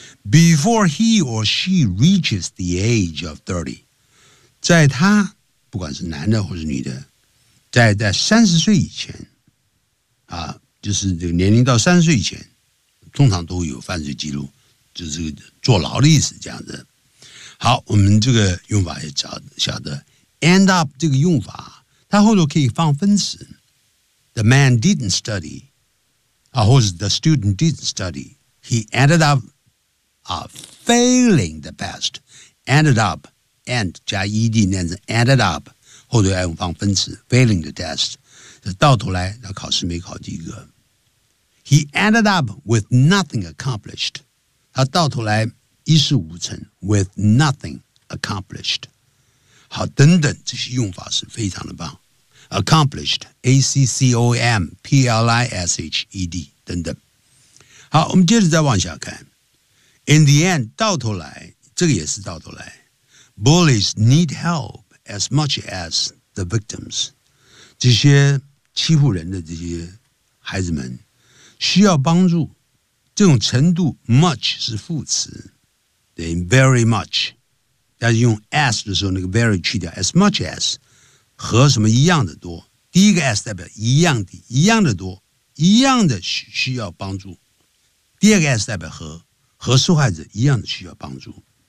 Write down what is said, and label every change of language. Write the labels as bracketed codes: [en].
[en] Before he or she reaches the age of 30, [zh] 在他不管是男的或是女的，在30岁以前啊，就是这个年龄到30岁以前，通常都有犯罪记录，就是坐牢的意思，这样子。好，我们这个用法也晓得。 End up 这个用法，它后头可以放分词。 [en] The man didn't study, [zh] 啊，或者 [en] the student didn't study. He ended up, failing the test. [zh] Ended up, end 加 ed 念成 ended up, 后头要用放分词 [en] failing the test. [zh] 到头来他考试没考及格。 [en] He ended up with nothing accomplished. [zh] 他到头来一事无成 [en] with nothing accomplished. [zh] 好，等等，这些用法是非常的棒。 [en] Accomplished, A-C-C-O-M-P-L-I-S-H-E-D, 等等。 [zh] 好，我们接着再往下看。 [en] In the end, [zh] 到头来，这个也是到头来。 [en] Bullies need help as much as the victims. [zh] 这些欺负人的这些孩子们需要帮助。这种程度 much 是副词。Very much, 但是用 as 的时候那个 very 去掉 [en] as much as, [zh] 和什么一样的多，第一个 as 代表一样的，一样的多，一样的需要帮助，第二个 as 代表和受害者一样的需要帮助。